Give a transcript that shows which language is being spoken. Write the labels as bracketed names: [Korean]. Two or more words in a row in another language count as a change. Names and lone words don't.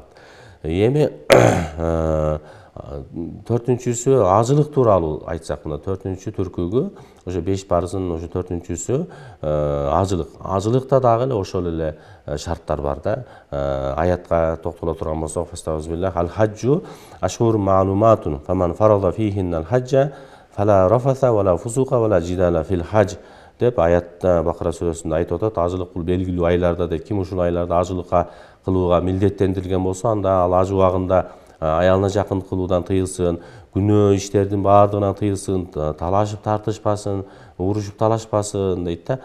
[Kyrgyz] Эми төртүнчүсү ажылык тууралуу айтсак, мына төртүнчү түркүгү, ошо 5 парыздын ошо төртүнчүсү ажылык. Ажылыкта дагы эле ошол эле шарттар бар да. Аятка токтоло турган болсок, [Arabic] فاستعذ بالله الحج أشهر معلومات فمن فرض فيهن الحج فلا رفث ولا فسوق ولا جدال في الحج [Kyrgyz] деп аятта Бакара сүрөсүндө айтып атат. Ажылык бул белгилүү айларда дейт. Ким ушул айларда ажылыкка кылууга милдеттендирилген болсо, анда ал аж убагында аялына жакын кылуудан тыйылсын, күнөө иштердин баардыгынан тыйылсын, талашып тартышпасын, урушуп талашпасын дейт да.